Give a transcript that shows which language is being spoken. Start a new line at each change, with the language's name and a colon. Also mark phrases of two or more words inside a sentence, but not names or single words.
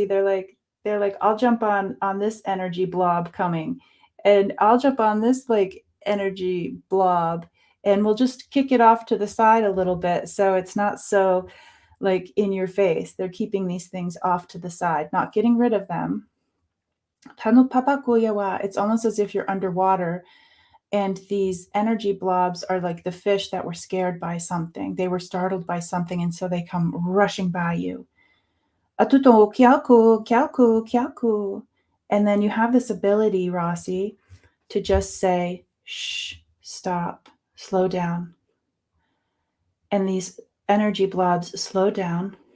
English: They're like, I'll jump on this energy blob coming, and I'll jump on this like energy blob, and we'll just kick it off to the side a little bit so it's not so like in your face. They're keeping these things off to the side, not getting rid of them. It's almost as if you're underwater, and these energy blobs are like the fish that were scared by something. They were startled by something, and so they come rushing by you. Atuto, kiaku, kiaku, kiaku. And then you have this ability, Rossi, to just say, shh, stop, slow down. And these energy blobs slow down.